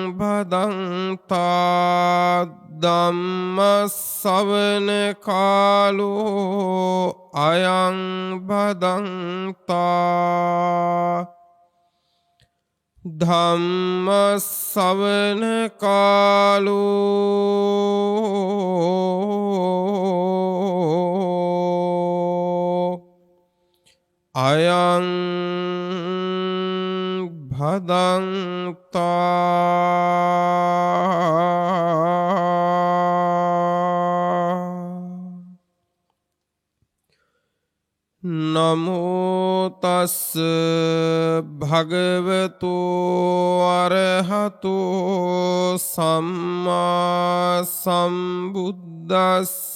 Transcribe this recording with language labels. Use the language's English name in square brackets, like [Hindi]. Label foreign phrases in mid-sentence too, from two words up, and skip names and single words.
[Pali] භදන්තා ධම්ම ශ්‍රවණ කාලෝ අයං භදන්තා ධම්ම ශ්‍රවණ කාලෝ අයං භදන්තා. නමෝ තස් භගවතු අරහතෝ සම්මා සම්බුද්දස්ස.